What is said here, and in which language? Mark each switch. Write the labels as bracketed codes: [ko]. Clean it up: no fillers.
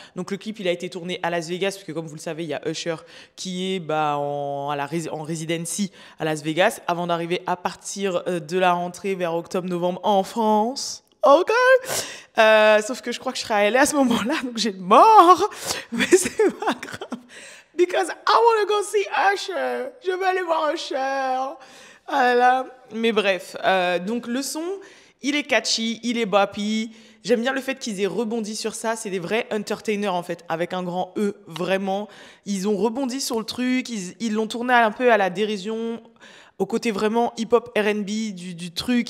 [fr] Donc le clip, il a été tourné à Las Vegas, parce que comme vous le savez, il y a Usher qui est en residency à Las Vegas, avant d'arriver à partir de la rentrée vers octobre-novembre en France. Ok. Sauf que je crois que je serai à LA à ce moment-là, donc j'ai mort. Mais c'est pas grave. [en] Because I want to go see Usher. [fr] Je veux aller voir Usher. Voilà. Mais bref, donc le son, il est catchy, il est boppy. J'aime bien le fait qu'ils aient rebondi sur ça. C'est des vrais entertainers en fait, avec un grand E, vraiment. Ils ont rebondi sur le truc, ils l'ont tourné un peu à la dérision, au côté vraiment hip-hop R&B du truc.